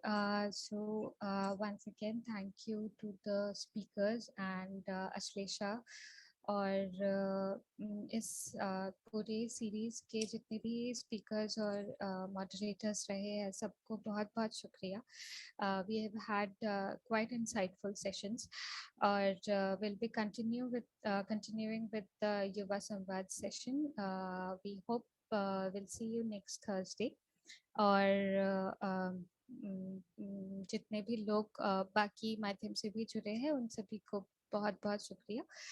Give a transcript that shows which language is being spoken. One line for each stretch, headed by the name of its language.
English: Once again, thank you to the speakers and Ashlesha
Hindi: और इस पूरे सीरीज के जितने भी स्पीकर्स और मॉडरेटर्स रहे हैं सबको बहुत बहुत शुक्रिया.
English: We have had quite insightful sessions
Hindi: और
English: we'll be continuing with the Yuva Samvad session. We hope we'll see you next Thursday.
Hindi: और जितने भी लोग बाकी माध्यम से भी जुड़े हैं उन सभी को बहुत बहुत शुक्रिया.